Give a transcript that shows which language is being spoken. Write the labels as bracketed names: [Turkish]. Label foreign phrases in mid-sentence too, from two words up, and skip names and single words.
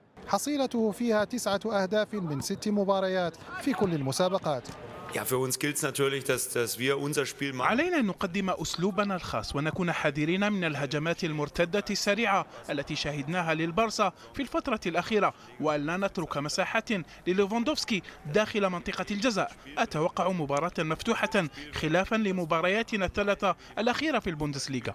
[Arabic] حصيلته فيها 9 أهداف من 6 مباريات في كل المسابقات. [German] Ja, für uns gilt es natürlich, dass wir unser Spiel machen. [Arabic] علينا أن نقدم أسلوبنا الخاص ونكون حذرين من الهجمات المرتدة السريعة التي شاهدناها للبارسا في الفترة الأخيرة، وأن لا نترك مساحات لليفاندوفسكي داخل منطقة الجزاء. أتوقع مباراة مفتوحة خلافا لمبارياتنا الثلاثة الأخيرة في البوندسليغا.